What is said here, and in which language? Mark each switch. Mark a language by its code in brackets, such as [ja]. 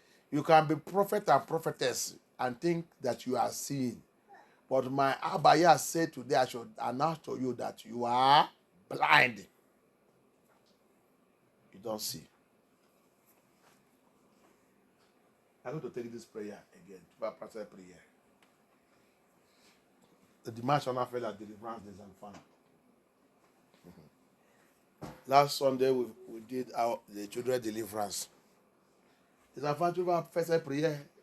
[en] You can be prophet and prophetess and think that you are seeing. But my Abaya said today, I should announce to you that you are blind. You don't see. I'm going to take this prayer again. [fr] Tu vas passer la prière. Le dimanche, on a fait la délivrance des enfants. [en] Last Sunday, we did the children deliverance. [fr] Les enfants, tu vas faire cette prière.